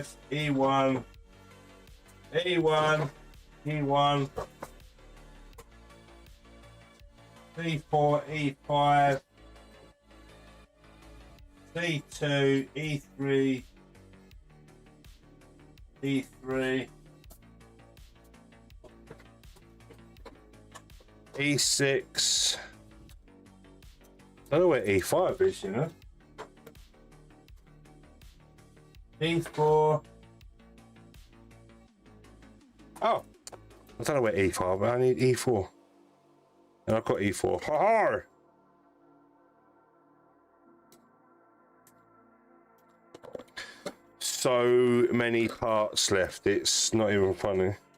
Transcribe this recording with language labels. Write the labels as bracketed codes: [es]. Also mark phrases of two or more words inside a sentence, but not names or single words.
[en] E1. E1, E1, C4, E5, C2, E3, E3, E6. I don't know where E5 is, you know. E4. Oh, I don't know where E5, but I need E4. And I've got E4. Ha ha! So many parts left, it's not even funny.